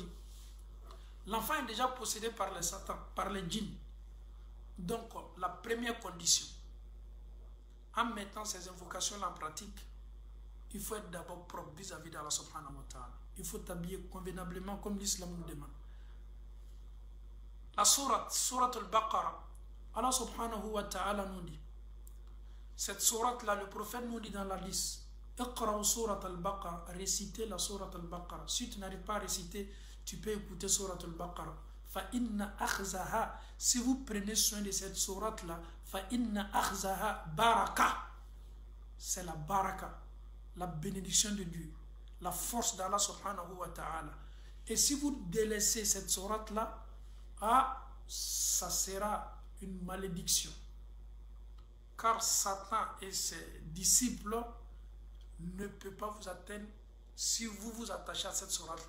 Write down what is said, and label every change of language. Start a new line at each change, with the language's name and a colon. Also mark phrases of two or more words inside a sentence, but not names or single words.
French: L'enfant est déjà possédé par les Satan, par les djinns. Donc la première condition en mettant ces invocations en pratique, il faut être d'abord propre vis-à-vis d'Allah
Arabic: سبحانه وتعالى.
French: Il faut t'habiller convenablement comme l'islam nous demande. La sourate al-Baqarah, Allah
Arabic: سبحانه وتعالى
French: nous dit, cette sourate-là, le prophète nous dit dans la liste, Iqra sourate al-Baqarah, récitez la sourate al-Baqarah. Si tu n'arrives pas à réciter, tu peux écouter sourate al-Baqarah.
Arabic: فإن أخذها,
French: si vous prenez soin de cette sourate-là,
Arabic: فإن أخذها بركة,
French: c'est la baraka, la bénédiction de Dieu, la force d'Allah
Arabic: سبحانه وتعالى.
French: Et si vous délaissez cette sourate-là, ça sera une malédiction. Car Satan et ses disciples ne peuvent pas vous atteindre si vous vous attachez à cette sourate-là.